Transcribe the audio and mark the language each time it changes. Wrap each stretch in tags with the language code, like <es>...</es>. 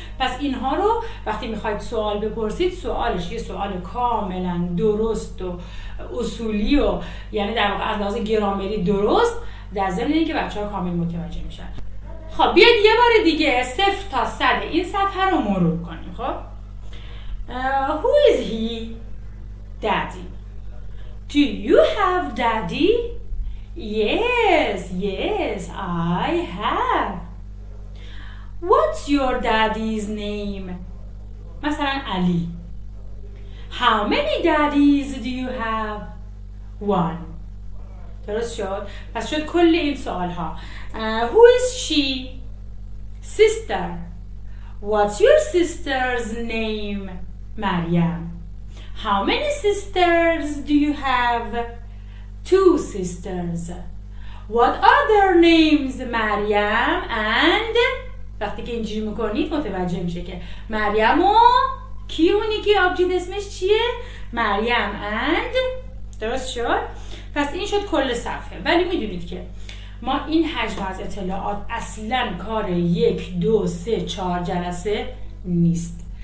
<fa>پس اینها رو وقتی میخواید سوال بپرسید، سوالش یه سوال کاملا درست و اصولی و یعنی در واقع از لحاظ گرامری درست، در ضمن اینکه بچه‌ها کامل متوجه میشن. خب بیاید یه بار دیگه 0 تا 100 این صفحه رو مرور کنیم.</fa> <en>خب who is he؟ daddy. Do you have daddy؟ Yes, I have. What's your daddy's name؟ مثلا Ali. How many daddies do you have؟ one.</en> <fa>درست شد؟ پس شد کل این سوال ها.</fa> <en>Who is she؟ sister. What's your sister's name؟ Maryam. How many sisters do you have؟ two sisters. What are their names؟</en> <fa>مریم and وقتی که اینجوری میکنید متوجه میشه که مریم و کی اونی که آبجکت اسمش چیه؟ مریم and. درست شد؟ پس این شد کل صفحه. ولی میدونید که ما این حجم از اطلاعات اصلا کار 1 2 3 4 جلسه نیست.</fa>